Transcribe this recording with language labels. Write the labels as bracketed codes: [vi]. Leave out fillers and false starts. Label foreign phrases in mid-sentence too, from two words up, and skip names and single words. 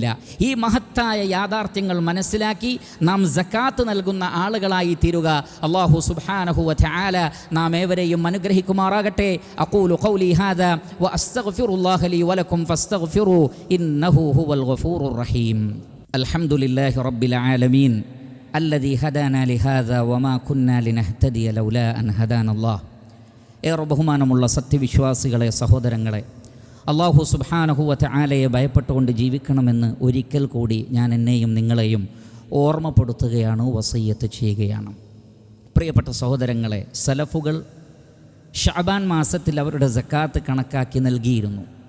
[ml] ഈ മഹത്തായ യാഥാർത്ഥ്യങ്ങൾ മനസ്സിലാക്കി നാം സക്കാത്ത് നൽകുന്ന ആളുകളായി തീരുക. [ar] الله سبحانه وتعالى [ml] നാം ഏവരെയും അനുഗ്രഹിക്കുമാറാകട്ടെ. [ar] أقول قولي هذا وأستغفر الله لي ولكم فاستغفروا إنه هو الغفور الرحيم. الحمد لله رب العالمين الذي هدانا لهذا وما كنا لنهتدي لولا أن هدانا الله. [ml] ഏറെ ബഹുമാനമുള്ള സത്യവിശ്വാസികളെ, സഹോദരങ്ങളെ, [ar] الله سبحانه وتعالى [ml] ഭയപ്പെട്ടുകൊണ്ട് ജീവിക്കണമെന്ന് ഒരിക്കൽ കൂടി ഞാൻ എന്നെയും നിങ്ങളെയും ഓർമ്മപ്പെടുത്തുകയാണ്, വസിയ്യത്ത് ചെയ്യുകയാണ്. പ്രിയപ്പെട്ട സഹോദരങ്ങളെ, സലഫുകൾ ശഅബാൻ മാസത്തിൽ അവരുടെ സക്കാത്ത് കണക്കാക്കി നൽകിയിരുന്നു.